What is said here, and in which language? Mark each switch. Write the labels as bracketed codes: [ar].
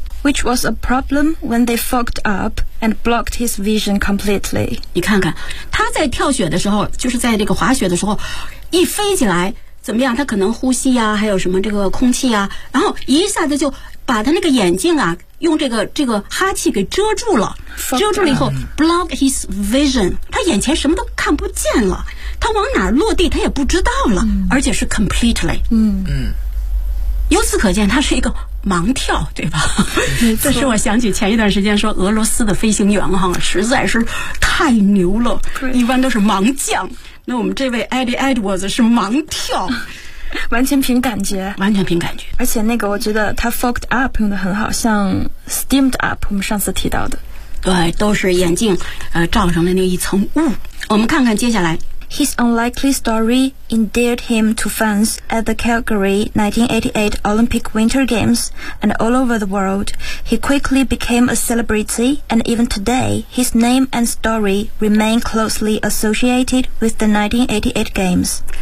[en] Which was a problem when they fogged up and blocked his vision completely [zh] 你看看他在跳雪的时候就是在这个滑雪的时候一飞起来怎么样他可能呼吸啊还有什么这个空气啊然后一下子就把他那个眼镜啊用这个哈气给遮住了遮住了以后 [en] block his vision [zh] 他眼前什么都看不见了他往哪落地他也不知道了、嗯、而且是 completely 嗯嗯由此可见他是一个盲跳对吧这是我想起前一段时间说俄罗斯的飞行员哈实在是太牛了一般都是盲降那我们这位 Eddie Edwards 是盲跳完全凭感觉完全凭感觉而且那个我觉得他 [en] fogged up [zh] 用得很好像 [en] steamed up [zh] 我们上次提到的对都是眼镜罩上的那一层雾我们看看接下来 [en] His unlikely story endeared him to fans at the Calgary 1988 Olympic Winter Games and all over the world he quickly became a celebrity and even today his name and story remain closely associated with the 1988 Games